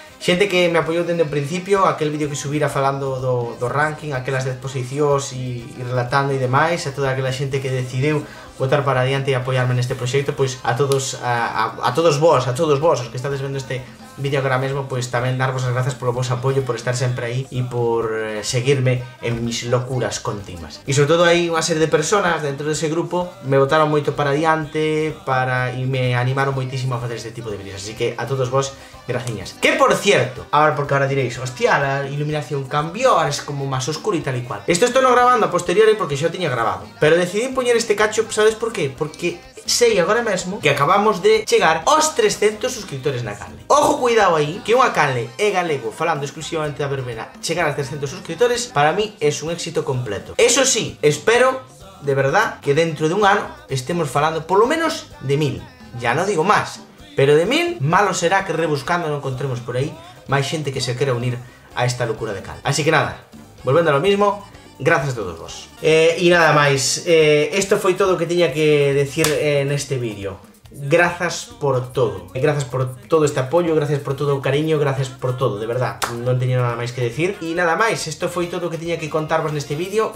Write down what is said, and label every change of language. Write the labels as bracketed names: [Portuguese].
[Galician] Xente que me apoiou dende o principio, aquel vídeo que subira falando do ranking, aquelas 10 posicións e relatando e demais, a toda aquela xente que decideu botar para adiante e apoiarme neste proxecto, pois a todos vos, os que estades vendo este vídeo agora mesmo, pois tamén darvos as grazas polo vosso apoio, por estar sempre aí e por seguirme [Spanish] en mis locuras continuas. [Galician] E sobre todo hai unha serie de personas dentro dese grupo me botaron moito para adiante e me animaron moitísimo a facer este tipo de vídeos, así que a todos vos, graciñas. [Spanish] Que por cierto, porque ahora diréis, hostia, la iluminación cambió, ahora es como más oscuro y tal y cual. [Galician] Esto estoy no grabando a posteriori porque xa o tiña grabado, pero decidí poñer este cacho, [Spanish] ¿sabes por qué? [Galician] Porque sei agora mesmo que acabamos de chegar aos 300 suscriptores na canle. Ojo, cuidado aí, que unha canle é galego falando exclusivamente da verbena, chegar a 300 suscriptores [Spanish] para mí es un éxito completo. Eso sí, espero de verdad que dentro de un ano estemos falando por lo menos de 1000, ya no digo más, pero de 1000 malo será que rebuscando [Galician] non encontremos por aí máis xente que se quera unir a esta locura de cal. Así que nada, volvendo a lo mismo, gracias a todos vos. E nada máis, isto foi todo o que tiña que decir neste vídeo. Grazas por todo. Grazas por todo este apoio, gracias por todo o cariño, gracias por todo, de verdad. Non teño nada máis que decir. E nada máis, isto foi todo o que tiña que contarvos neste vídeo.